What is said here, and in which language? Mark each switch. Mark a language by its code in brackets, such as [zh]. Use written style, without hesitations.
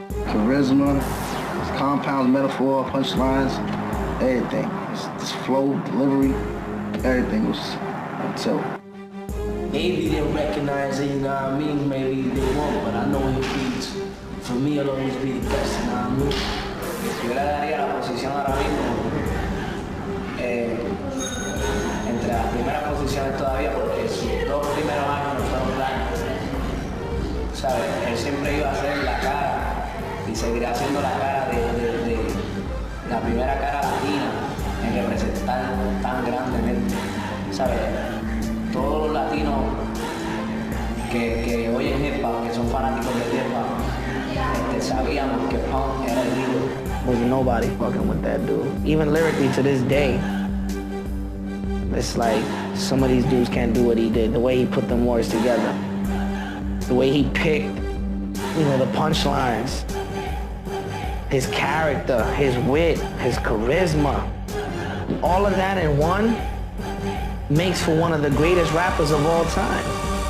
[en] Charisma, compounds, metaphor, punchlines, everything. This flow, delivery, everything was until. Maybe they'll recognize it, you know what I mean? Maybe they won't, but I know his beats, for me, it'll always be the best, you know what I mean? [es] Yo le daría la posición ahora mismo entre las primeras posiciones todavía, porque sus 2 primeros años no fueron blancos. ¿Sabes? Él siempre iba a hacer la cara y seguirá haciendo la cara de la primera cara latina en representar tan grandemente. ¿Sabes? Todos los latinos que oyen hip hop, que son fanáticos del hip hop, sabíamos que Pun era el líder. [en] There's nobody fucking with that dude. Even lyrically to this day, it's like some of these dudes can't do what he did. The way he put them words together, the way he picked, you know, the punchlines, his character, his wit, his charisma, all of that in one makes for one of the greatest rappers of all time.